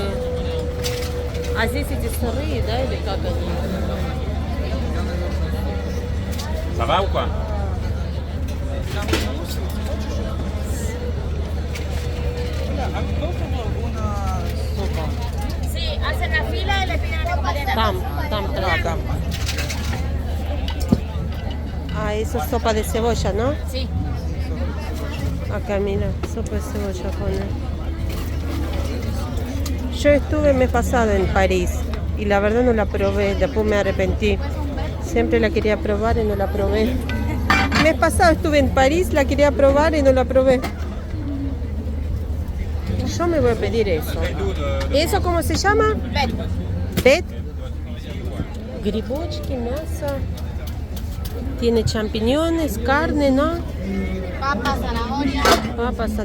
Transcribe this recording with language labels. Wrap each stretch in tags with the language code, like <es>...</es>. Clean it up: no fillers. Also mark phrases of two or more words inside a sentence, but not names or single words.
<ru>А здесь эти сырые, да, или как они?</ru> <fr>¿Ça va ou quoi?</fr> <es>Sí, hacen la fila y le piden la compañera.</es> <ru>Там.</ru> <es>Ah, eso es sopa de cebolla, ¿no? Sí. Acá, mira, sopa de cebolla pone. Yo estuve el mes pasado en París y la verdad no la probé, después me arrepentí. Siempre la quería probar y no la probé. El mes pasado estuve en París, la quería probar y no la probé. Yo me voy a pedir eso. ¿Eso cómo se llama? Bet.</es> <ru>Грибочки, мясо.</ru> <es>Tiene champiñones, carne, ¿no? Papa, zanahoria.</es>